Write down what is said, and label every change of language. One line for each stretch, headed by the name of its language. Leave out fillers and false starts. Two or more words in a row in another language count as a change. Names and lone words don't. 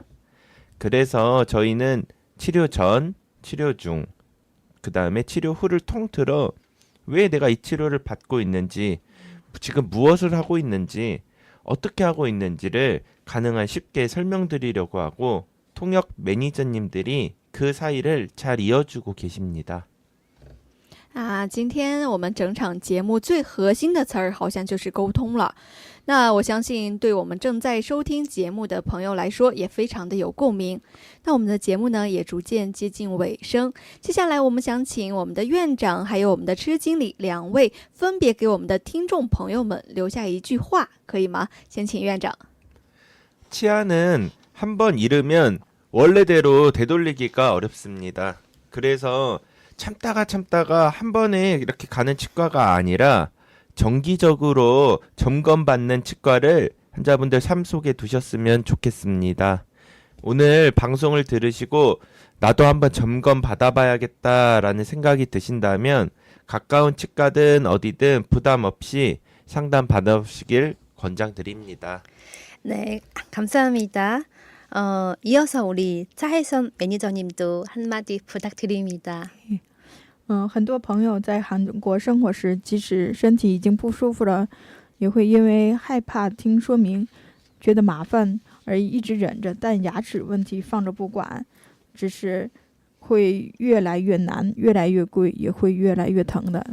Korean: 그래서 저희는 치료 전, 치료 중, 그 다음에 치료 후를 통틀어 왜 내가 이 치료를 받고 있는지, 지금 무엇을 하고 있는지, 어떻게 하고 있는지를 가능한 쉽게 설명드리려고 하고 통역 매니저님들이 그 사이를 잘 이어주고 계십니다.
Chinese: 今天我们整场节目最核心的词儿好像就是沟通了。那我相信对我们正在收听节目的朋友来说也非常的有共鸣。那我们的节目呢也逐渐接近尾声，接下来我们想请我们的院长还有我们的车经理两位分别给我们的听众朋友们留下一句话，可以吗？先请院长。
Korean: 치아는 한번 잃으면 원래대로 되돌리기가 어렵습니다. 그래서 참다가 한 번에 이렇게 가는 치과가 아니라 정기적으로 점검받는 치과를 환자분들 삶 속에 두셨으면 좋겠습니다. 오늘 방송을 들으시고 나도 한번 점검 받아봐야겠다라는 생각이 드신다면 가까운 치과든 어디든 부담 없이 상담 받아보시길 권장드립니다. 네, 감사합니다. 이어서 우리 차혜선 매니저님도 한마디 부탁드립니다.
Chinese: 很多朋友在韩国生活时，即使身体已经不舒服了，也会因为害怕听说明，觉得麻烦而一直忍着，但牙齿问题放着不管，只是会越来越难，越来越贵，也会越来越疼的。